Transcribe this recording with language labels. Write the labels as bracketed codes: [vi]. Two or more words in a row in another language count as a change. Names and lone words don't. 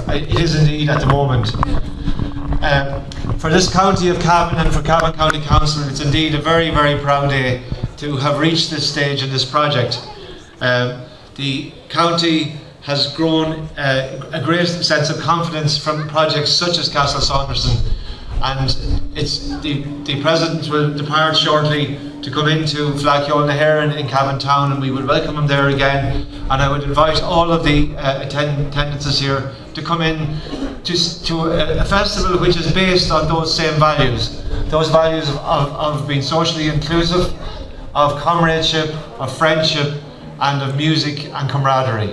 [en] It is indeed at the moment. For this county of Cavan and for Cavan County Council, it's indeed a very, very proud day to have reached this stage in this project. The county has grown a great sense of confidence from projects such as Castle Saunderson, and the President will depart shortly to come into Flacchio na hÉireann in Cavan Town, and we would welcome him there again. And I would invite all of the attendances here to come in to a festival which is based on those same values, of being socially inclusive, of comradeship, of friendship, and of music and camaraderie.